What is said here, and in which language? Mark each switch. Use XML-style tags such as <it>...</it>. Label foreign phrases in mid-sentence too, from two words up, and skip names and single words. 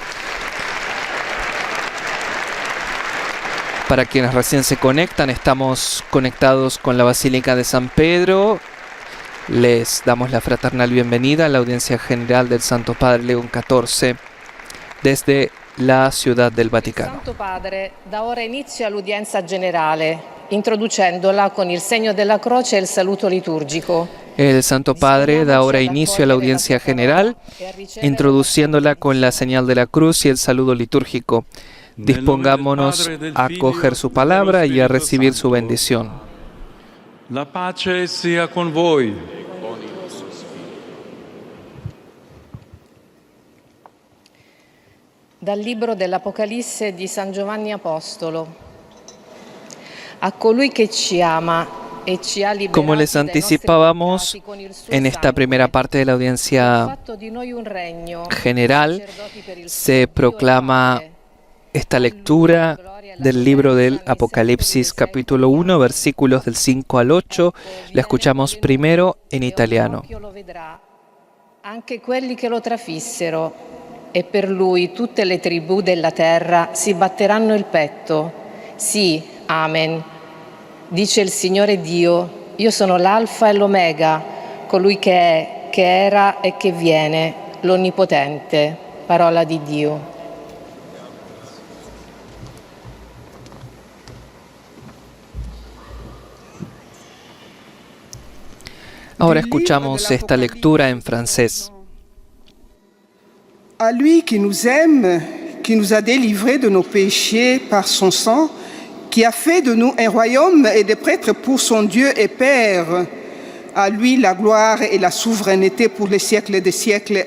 <es>Para quienes recién se conectan, estamos conectados con la Basílica de San Pedro. Les damos la fraternal bienvenida a la audiencia general del Santo Padre León XIV desde la Ciudad del Vaticano.</es> <it>Santo Padre da ora inizio all'udienza generale, introducendola con il segno della croce e il saluto liturgico.</it> <es>El Santo Padre da ahora inicio a la audiencia general, introduciéndola con la señal de la cruz y el saludo litúrgico. Dispongámonos a acoger su palabra y a recibir su bendición.</es> <it>La pace sia con voi. Dal libro dell'Apocalisse di San Giovanni Apostolo. A colui che ci ama e ci ha liberati</it> <es>Como les</es> <it>dai nostri</it> <es>anticipábamos</es> <it>peccati con il suo</it> <es>en esta</es> <it>sangue,</it> <es>primera parte de la</es> <it>ha</it> <es>audiencia</es> <it>fatto di noi un regno,</it> <es>general,</es> <it>sacerdoti per il</it> <es>se</es> <it>suo Dio e</it> <es>proclama</es> <it>Padre.</it> <es>esta lectura del libro del Apocalipsis capítulo 1, versículos del 5 al 8. La escuchamos primero en italiano.</es> <it>Ogni occhio lo vedrà, anche quelli che lo trafissero, e per lui tutte le tribù della terra si batteranno il petto. Sì, amen. Dice il Signore Dio, io sono l'Alfa e l'Omega, colui che è, che era e che viene, l'Onnipotente. Parola di Dio.</it> <es>Ahora escuchamos esta lectura en francés.</es> <fr>À lui qui nous aime, qui nous a délivrés de nos péchés par son sang, qui a fait de nous un royaume et des prêtres pour son Dieu et Père, à lui la gloire et la souveraineté pour les siècles des siècles.</fr>